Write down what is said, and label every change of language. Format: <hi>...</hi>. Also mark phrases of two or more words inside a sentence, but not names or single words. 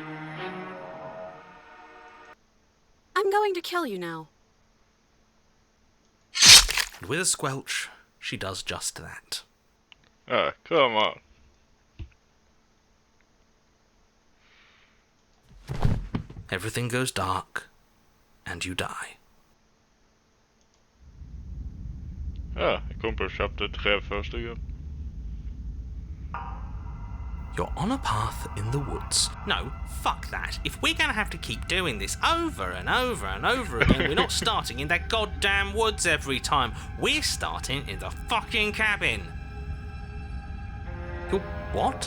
<en>I'm going to kill you now. And with a squelch, she does just that. Ah, come on. Everything goes dark, and you die.</en> <no>Ja, jeg kom på å kjappe 3 første gang.</no> <en>You're on a path in the woods. No, fuck that. If we're gonna have to keep doing this over and over and over again, we're not starting in that goddamn woods every time. We're starting in the fucking cabin. What?</en>